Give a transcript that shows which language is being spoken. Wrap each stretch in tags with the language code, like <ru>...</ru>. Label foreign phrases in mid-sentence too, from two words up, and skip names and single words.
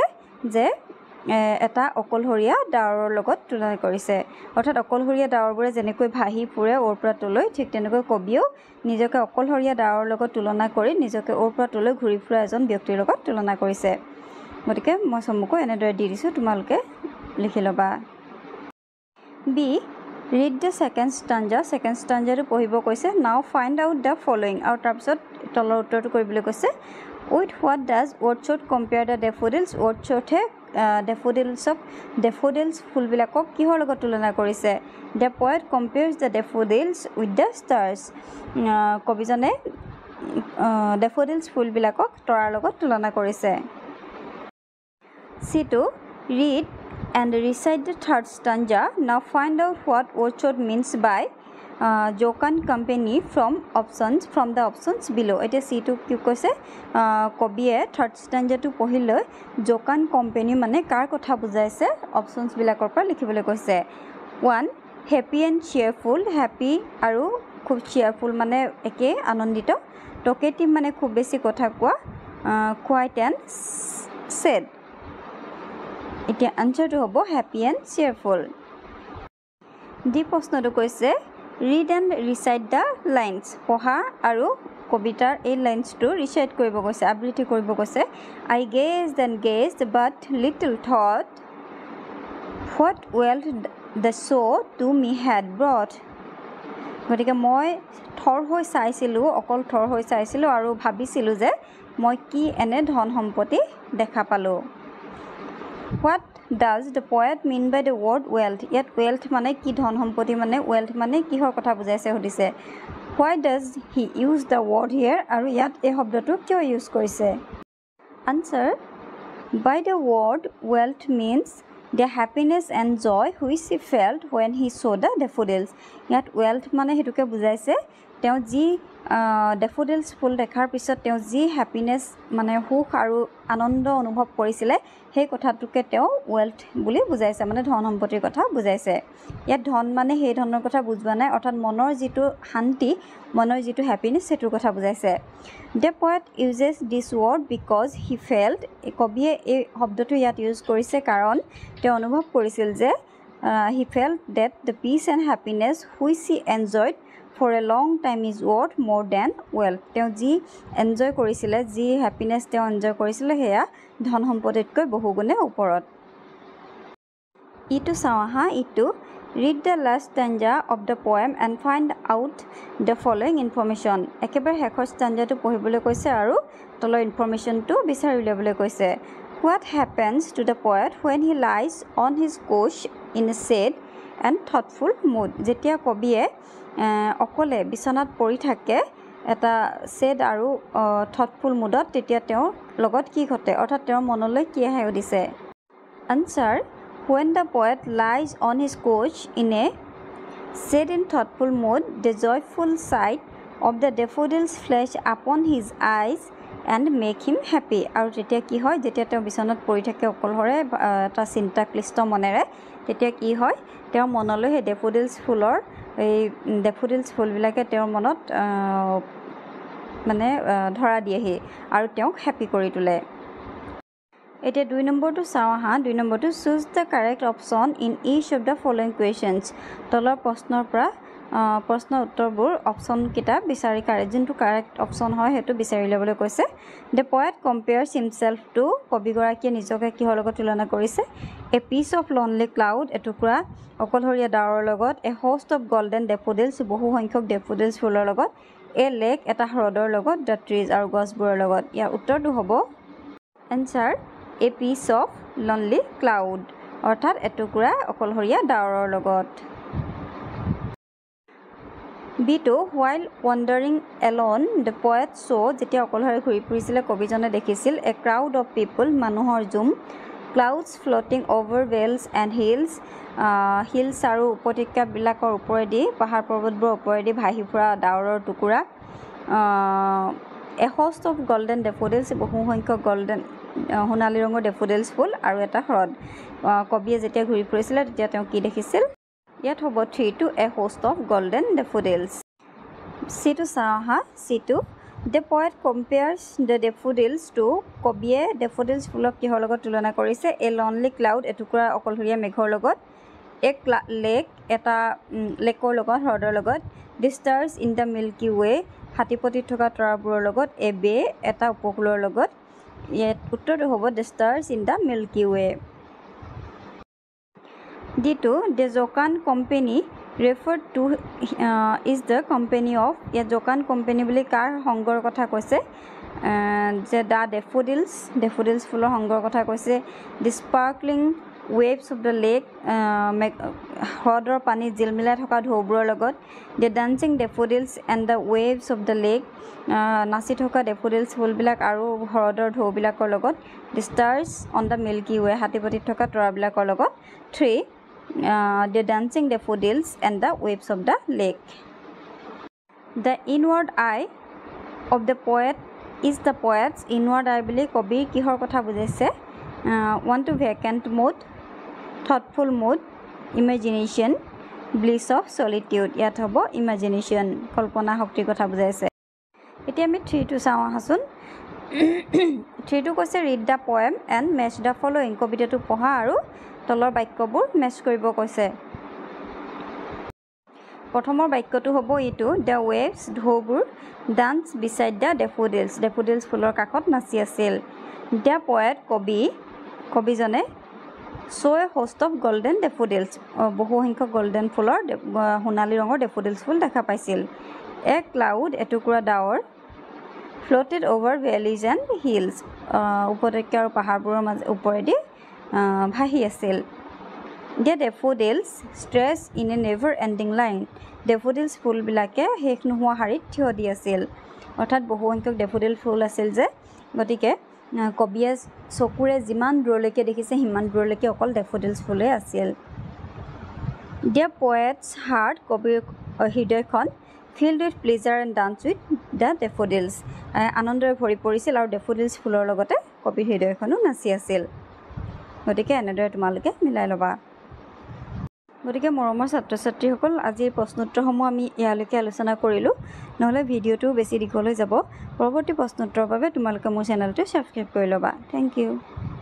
<as>যে এটা অকলশৰীয়া ডাৱৰৰ লগত তুলনা কৰিছে। অৰ্থাৎ অকলশৰীয়া ডাৱৰবোৰে যেনেকৈ ভাহি ফুৰে ওৰ পৰা তলৈ, ঠিক তেনেকৈ কবিয়েও নিজকে অকলশৰীয়া ডাৱৰৰ লগত তুলনা কৰি নিজকে ওৰ পৰা তলৈ ঘূৰি ফুৰা এজন ব্যক্তিৰ লগত তুলনা কৰিছে। গতিকে মই চমুকৈ এনেদৰে দি দিছোঁ, তোমালোকে লিখি ল'বা।</as> <en>B. Read the second stanza. second stanzaটো</en> <as>পঢ়িব কৈছে।</as> <en>Now find out the following.</en> <as>আৰু তাৰপিছত তলৰ উত্তৰটো কৰিবলৈ কৈছে।</as> <en>With what does Wordsworth compare the daffodils?</en> <as>Wordsworthে ডেফোডিলছ ফুলবিলাকক কিহৰ লগত তুলনা কৰিছে?</as> <en>The poet compares the daffodils with the stars.</en> <as>কবিজনে ডেফোডিলছ ফুলবিলাকক তৰাৰ লগত তুলনা কৰিছে।</as> <en>C2. Read and recite the third stanza. Now find out what Wordsworth means by Jokan company from the options below.</en> <as>এতিয়া C2 কি কৈছে? কবিয়ে</as> <en>third stanzaটো</en> <as>পঢ়িলৈ</as> <en>jocund company</en> <as>মানে কাৰ কথা বুজাইছে অপশ্যনছবিলাকৰ পৰা লিখিবলৈ কৈছে।</as> <en>1. happy and cheerful.</en> <as>হেপী আৰু খুব চিয়াৰফুল মানে একে আনন্দিত। টকেটিভ মানে খুব বেছি কথা কোৱা।</as> <en>quiet and sad.</en> <as>এতিয়া আনচাৰটো হ'ব</as> <en>happy and cheerful.</en> <as>ডি প্ৰশ্নটো কৈছে</as> <en>read and recite the lines.</en> <as>পঢ়া আৰু কবিতাৰ এই</as> <en>linesটো recite</en> <as>কৰিব কৈছে, আবৃত্তি কৰিব কৈছে।</as> <en>I gazed and gazed but little thought what wealth the show to me had brought.</en> <as>গতিকে মই অকল থৰ হৈ চাইছিলোঁ আৰু ভাবিছিলোঁ যে মই কি এনে ধন সম্পত্তি দেখা পালোঁ।</as> <en>What does the poet mean by the word wealth?</en> <as>ইয়াত wealth মানে কি, ধন সম্পত্তি মানে, wealth মানে কিহৰ কথা বুজাইছে সুধিছে।</as> <en>Why does he use the word here?</en> <as>আৰু ইয়াত এই শব্দটো কিয় ইউজ কৰিছে?</as> <en>Answer. By the word wealth means the happiness and joy which he felt when he saw the daffodils.</en> <as>ইয়াত wealth মানে সেইটোকে বুজাইছে, তেওঁ যি ডেফোডিলছ ফুল দেখাৰ পিছত তেওঁ যি হেপিনেছ মানে সুখ আৰু আনন্দ অনুভৱ কৰিছিলে সেই কথাটোকে তেওঁ ৱেল্থ বুলি বুজাইছে, মানে ধন সম্পত্তিৰ কথা বুজাইছে। ইয়াত ধন মানে সেই ধনৰ কথা বুজোৱা নাই, অৰ্থাৎ মনৰ যিটো শান্তি, মনৰ যিটো হেপিনেছ সেইটোৰ কথা বুজাইছে।</as> <en>the poet uses this word because he felt.</en> <as>কবিয়ে এই শব্দটো ইয়াত ইউজ কৰিছে কাৰণ তেওঁ অনুভৱ কৰিছিল যে</as> <en>he felt that the peace and happiness which he enjoyed for a long time is worth more than wealth.</en> <as>তেওঁ যি এনজয় কৰিছিলে, যি হেপিনেছ তেওঁ এনজয় কৰিছিলে সেয়া ধন সম্পত্তিতকৈ বহুগুণে ওপৰত। ইটো চাওঁ আহা।</as> <en>ইটো read the last stanza of the poem and find out the following information.</en> <as>একেবাৰে শেষৰ ষ্টাঞ্জাটো পঢ়িবলৈ কৈছে আৰু তলৰ ইনফৰ্মেশ্যনটো বিচাৰি উলিয়াবলৈ কৈছে।</as> <en>What happens to the poet when he lies on his couch in a sad and thoughtful mood?</en> <as>যেতিয়া কবিয়ে অকলে বিচনাত পৰি থাকে এটা সেড আৰু</as> <en>thoughtful moodত</en> <as>তেতিয়া তেওঁৰ লগত কি ঘটে অৰ্থাৎ তেওঁৰ মনলৈ কি আহে উদিছে আনসাৰ</as> <en>when the poet lies on his couch in a sad and thoughtful mood the joyful sight of the daffodils flash upon his eyes and make him happy</en> <as>আৰু তেতিয়া কি হয় যেতিয়া তেওঁ বিছনাত পৰি থাকে অকলহৰে এটা চিন্তা ক্লিষ্ট মনেৰে তেতিয়া কি হয় তেওঁৰ মনলৈ হে ডেফোডিলছ ফুলৰ এই ডেফোডিলছ ফুলবিলাকে তেওঁৰ মনত মানে ধৰা দিয়েহি আৰু তেওঁক হ্যাপি কৰি তোলে এতিয়া 2 নম্বৰটো চাও আহা 2 নম্বৰটো</as> <en>choose the correct option in each of the following questions</en> <as>তলৰ প্ৰশ্নৰ পৰা প্ৰশ্ন উত্তৰবোৰ অপচন কিটা বিচাৰি যোনটো</as> <en>correct option</en> <as>হয় হেতু বিচাৰি লবলৈ কৈছে</as> <en>the poet compares himself to</en> <as>কবিগৰাকীয়ে নিজকে কিহৰ লগত তুলনা কৰিছে</as> <en>a piece of lonely cloud</en> <as>এটুকুৰা অকলহৰীয়া ডাৱৰৰ লগত</as> <en>a host of golden daffodils</en> <as>বহু সংখ্যক ডেফোডিলছ ফুলৰ লগত</as> <en>a lake</en> <as>এটা হ্ৰদৰ লগত</as> <en>the trees</en> <as>আৰু গছবোৰৰ লগত ইয়াৰ উত্তৰটো হ'ব</as> <en>answer a piece of lonely cloud</en> <as>অৰ্থাৎ এটুকুৰা অকলহৰীয়া ডাৱৰৰ লগত</as> <en>B2 while wandering alone the poet saw</en> <as>যেতিয়া অকলহৰে ঘূৰি ফুৰিছিলে কবিজনে দেখিছিল</as> <en>a crowd of people</en> <as>মানুহৰ জুম</as> <en>clouds floating over vales and hills hills</en> <as>আৰু উপত্যকা বিলাকৰ ওপৰেদি পাহাৰ পৰ্বতবোৰ ওপৰেদি ভাহি ফুৰা ডাৱৰৰ টুকুৰা</as> <en>a host of golden daffodils</en> <as>বহু সংখ্যক গোল্ডেন সোণালী ৰঙৰ ডেফোডিলছ ফুল আৰু এটা হ্ৰদ কবিয়ে যেতিয়া ঘূৰি ফুৰিছিলে তেতিয়া তেওঁ কি দেখিছিল ইয়াত হ'ব</as> <en>3 to a host of golden daffodils C2 saha C2 the poet compares the daffodils to</en> <as>কবিয়ে daffodils ফুলক কিহৰ লগত তুলনা কৰিছে</as> <en>a lonely cloud</en> <as>এটুকুৰা অকলহৰীয়া মেঘৰ লগত এক লেক এটা লেকৰ লগত হ্ৰদৰ লগত</as> <en>the stars in the milky way</en> <as>হাতীপতিত থকা তৰাবোৰৰ লগত</as> <en>a bay</en> <as>এটা উপকূলৰ লগত ইয়াত উত্তৰটো হ'ব</as> <en>the stars in the milky way D2 the Jokan company referred to is the company of ya Jokan company</en> <as>বুলি কাৰ সংগৰ কথা কৈছে</as> <en>যে দা ডেফোডিলছ ফুলৰ সংগৰ কথা কৈছে the sparkling waves of the lake হ্ৰদৰ</en> <as>পানী জিলমিলাই থকা ঢৌবোৰৰ লগত</as> <en>the dancing daffodils and the waves of the lake</en> <as>নাচি থকা ডেফোডিলছ ফুলবিলাক আৰু হ্ৰদৰ ঢৌবিলাকৰ লগত</as> <en>the stars on the milky way</en> <as>হাতীপতিত থকা তৰাবিলাকৰ লগত</as> <en>3 the dancing daffodils and the waves of the lake the inward eye of the poet is the poet's inward eye</en> <as>বুলি কবিৰ কিহৰ কথা বুজাইছে</as> <en>want to vacant mood thoughtful mood imagination bliss of solitude</en> <as>ইয়াত হ'ব</as> <en>imagination</en> <as>কল্পনা শক্তিৰ কথা বুজাইছে এতিয়া আমি 3 টো চাওঁ আহাচোন 3 টো কৈছে</as> <en>read the poem and match the following</en> <as>কবিতাটো পঢ়া আৰু তলৰ বাক্যবোৰ মেচ কৰিব কৈছে প্ৰথমৰ বাক্যটো হ'ব ইটো</as> <en>the waves</en> <as>ঢৌবোৰ</as> <en>dance beside the daffodils</en> <as>ফুলৰ কাষত নাচি আছিল</as> <en>the poet</en> <as>কবিজনে</as> <en>saw a host of golden daffodils</en> <as>বহু সংখ্যক গোল্ডেন ফুলৰ সোণালী ৰঙৰ ডেফোডিলছ ফুল দেখা পাইছিল a</as> <en>cloud</en> <as>এটুকুৰা ডাৱৰ</as> <en>floated over valleys and hills</en> <as>উপত্যকা আৰু পাহাৰবোৰৰ ওপৰেদি ভাহি আছিল</as> <en>the daffodils stress in a never ending line daffodils</en> <as>ফুল বিলাকে শেষ নোহোৱা হাৰিত থিয় দি আছিল অৰ্থাৎ বহু সংখ্যক ডেফোডিল ফুল আছিল যে গতিকে কবিয়ে চকুৰে যিমান দূৰলৈকে দেখিছে সিমান দূৰলৈকে অকল ডেফোডিলছ ফুলে আছিল</as> <en>the poet's heart</en> <as>কবিৰ হৃদয়খন</as> <en>filled with pleasure and dance with the daffodils</en> <as>আনন্দৰে ভৰি পৰিছিল আৰু ডেফোডিলছ ফুলৰ লগতে কবিৰ হৃদয়খনো নাচি আছিল গতিকে এনেদৰে তোমালোকে মিলাই লবা গতিকে মৰমৰ ছাত্ৰ-ছাত্ৰীসকল আজিৰ প্ৰশ্নোত্তৰসমূহ আমি ইয়ালৈকে আলোচনা কৰিলো নহলে ভিডিওটো বেছি দীঘল হৈ যাব পৰৱৰ্তী প্ৰশ্নোত্তৰৰ বাবে তোমালোকে মোৰ চেনেলটো সাবস্ক্ৰাইব কৰি লবা</as> <en>thank you</en>